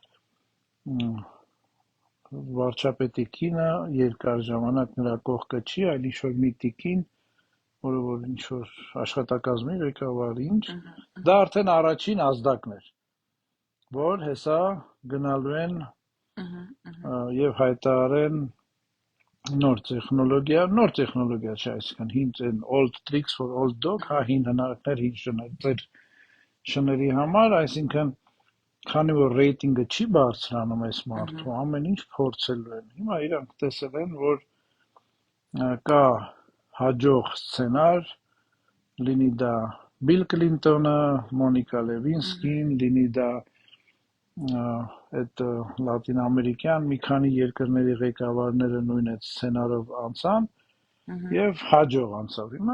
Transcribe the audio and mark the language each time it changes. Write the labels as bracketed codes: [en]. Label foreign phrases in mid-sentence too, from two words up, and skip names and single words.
[hy] վարչապետի կինը երկար ժամանակ նրա կողքը չի, այլ ինչ-որ մի տիկին, որը որ ինչ-որ աշխատակազմի ղեկավար ինչ, դա արդեն առաջին ազդակն էր, որ հեսա գնալու են եւ հայտարարեն նոր տեխնոլոգիա չէ, այսինքն հին [en] old tricks for old dog, [hy] հա, հին հնարքներ, հին շներ, ձեր շների համար, այսինքն քանի որ ռեյտինգը չի բարձրանում այս մարդու, ամեն ինչ փորձելու են։ Հիմա իրանք տեսել են, որ կա հաջող սցենար, լինի դա Բիլ Կլինտոնը, Մոնիկա Լևինսկին, լինի դա այդ լատինամերիկյան մի քանի երկրների ղեկավարները նույն այդ սցենարով անցան եւ հաջող անցավ։ Հիմա